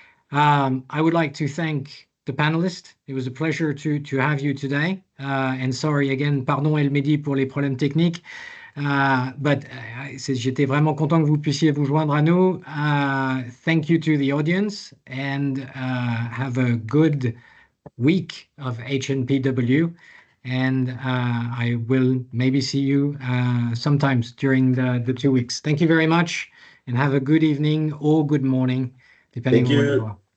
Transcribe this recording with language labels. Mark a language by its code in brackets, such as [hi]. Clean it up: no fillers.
[en] I would like to thank the panelists. It was a pleasure to have you today. And sorry again, [fr] pardon El-Mehdi pour les problèmes techniques. But j'étais vraiment content que vous puissiez vous joindre à nous. [en] Thank you to the audience, and have a good week of HNPW. And I will maybe see you sometimes during the 2 weeks. Thank you very much, and have a good evening or good morning, depending on where you are.